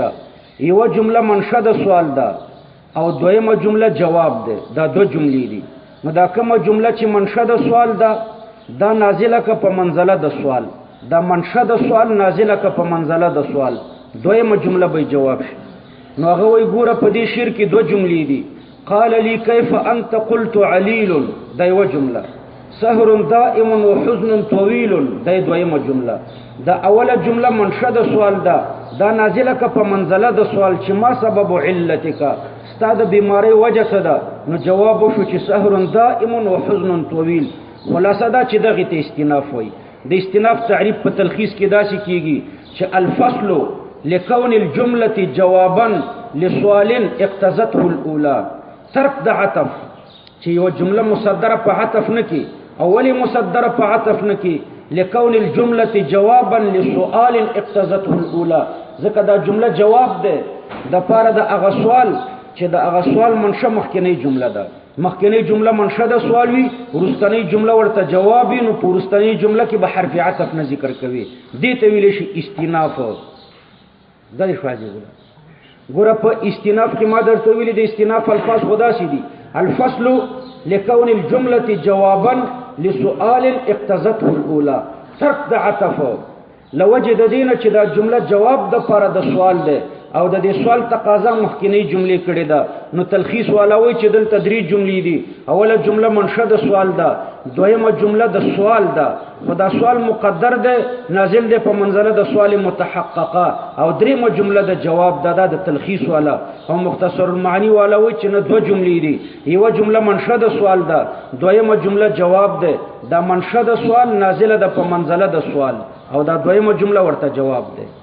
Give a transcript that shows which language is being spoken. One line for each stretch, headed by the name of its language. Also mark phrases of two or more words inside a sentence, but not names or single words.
Pashto: یو جمله منشأ د سوال ده، او دویمه جمله جواب ده. دا دو جملې دي. نو دا کومه جمله چې منشأ د سوال ده دا نازله ک په منزله د سوال، دا منشأ د سوال نازله ک په منزله د سوال، دویمه جمله به جواب شي. نو هغه وی ګوره په دې شعر کې دو جملې دي.
Arabic: قال لي كيف أنت قلت عليل،
Pashto: دا یو جمله.
Arabic: سهر دائم وحزن طويل،
Pashto: دا دویمه جمله. دا اوله جمله منشأ د سوال ده، دا نازله ک په منزله د سوال چې
Arabic: ما سبب علتک،
Pashto: ستا د بیماری وجه څه ده. نو جواب شو چې
Arabic: سهر دائم وحزن طويل.
Pashto: خلاصه دا چې دغه ته استیناف وایي. د استیناف تعریف په تلخیص کې داسې کیږي چې
Arabic: الفصل لكون الجمله جوابا لسؤال اقتضته الاولى.
Pashto: ترک د عطف چې یو جمله مصدره په عطف نه کې، اولی مصدره په عطف نه کې،
Arabic: لکون الجمله جوابا لسؤال اقتضته الاولى
Pashto: ځکه دا جمله جواب ده د پاره د هغه سوال چې د هغه سوال منشه مخکنی جمله ده مخکنی جمله منشه د سوال وي ورستنی جمله ورته جواب وي نو ورستنی جمله کې به حرف عطف نه ذکر کوي دې ته ویل شي استیناف دا شواجه ګوره په استیناف کې ما درته ویلي د استیناف الفاظ خدا سي دي
Arabic: الفصل لكون الجمله جوابا لسؤال اقتضته الاولى
Pashto: ترك د عطف لوجد دینه چې دا جمله جواب د پاره د سوال ده او د دې سوال تقاضا مخکنی جملې کړي ده نو تلخیص والا وای چې دل تدریج جملې دي اوله جمله منشأ د سوال ده دویمه جمله د سوال ده خدا سوال مقدر ده نازل ده په منزله د سوال متحققه او دریمه جمله د جواب ده د تلخیص والا او مختصر المعانی والا وای چې نه دوه جملې دي یو جمله منشأ د سوال ده دویمه جمله جواب ده دا منشأ د سوال نازله ده په منزله د سوال او دا دویمه جمله ورته جواب ده